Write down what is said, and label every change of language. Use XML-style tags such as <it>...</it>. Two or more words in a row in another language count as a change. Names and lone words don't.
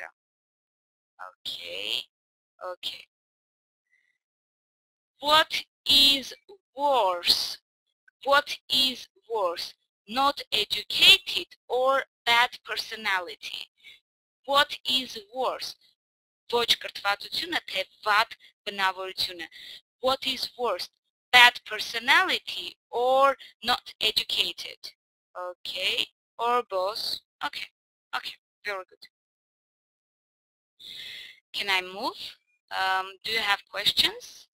<en>Okay. Okay. What is worse? What is worse? Not educated or bad personality? What is worse?</en> <hy>Ոչ կրթվածությունը, թե վատ բնավորությունը.</hy> <en>What is worse? Bad personality or not educated? Okay. Or both? Okay. Okay. Very good. Can I move? Do you have questions?</en>